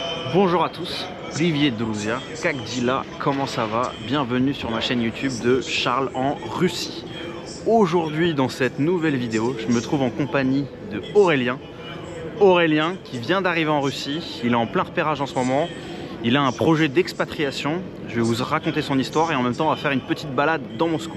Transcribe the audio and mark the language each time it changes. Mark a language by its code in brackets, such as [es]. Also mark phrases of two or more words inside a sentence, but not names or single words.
[fr] Bonjour à tous, [ru] Привет, друзья, как дела, [fr] comment ça va? Bienvenue sur ma chaîne YouTube de Charles en Russie. Aujourd'hui, dans cette nouvelle vidéo, je me trouve en compagnie de Aurélien. Aurélien qui vient d'arriver en Russie, il est en plein repérage en ce moment. Il a un projet d'expatriation. Je vais vous raconter son histoire et en même temps on va faire une petite balade dans Moscou.